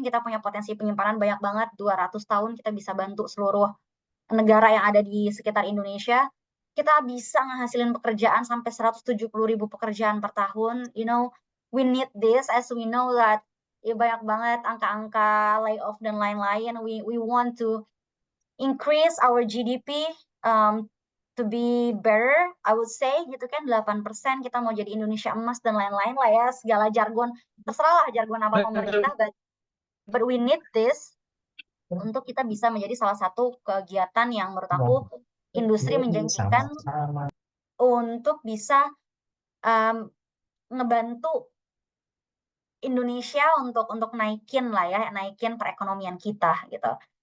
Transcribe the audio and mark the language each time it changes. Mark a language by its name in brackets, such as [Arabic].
[Indonesian] Kita punya potensi penyimpanan banyak banget, 200 tahun kita bisa bantu seluruh negara yang ada di sekitar Indonesia. Kita bisa ngehasilin pekerjaan sampai 170.000 pekerjaan per tahun. [English] You know, we need this, as we know that [Indonesian] banyak banget angka-angka layoff dan lain-lain. [English] We want to increase our GDP to be better, I would say [Indonesian] gitu kan 8% kita mau jadi Indonesia emas dan lain-lain lah ya, segala jargon, terserah lah jargon apa pemerintah, [English] but we need this [Indonesian] untuk kita bisa menjadi salah satu kegiatan yang menurut aku industri menjanjikan untuk bisa ngebantu Indonesia untuk naikin lah ya, naikin perekonomian kita gitu.